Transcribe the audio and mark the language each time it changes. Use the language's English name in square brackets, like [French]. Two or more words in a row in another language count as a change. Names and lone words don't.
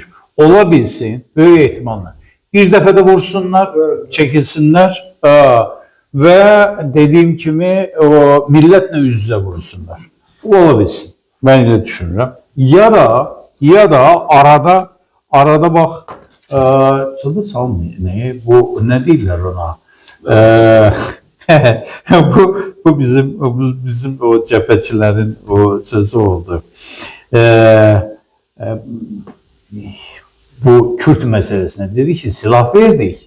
[Azerbaijani] Ola bilsin, böyük ehtimalla. Bir dəfə də vursunlar, çəkilsinlər və dediyim kimi millətlə üz-üzə vursunlar. Ola bilsin. Mən elə düşünürəm. Ya da ya da arada bax çaldı salmıyor. Ne bu ne deyirlər ona? Bu bizim o cəbhəçilərin o sözü oldu. [Turkish] Bu Kürt meselesine dedi ki silah verdik.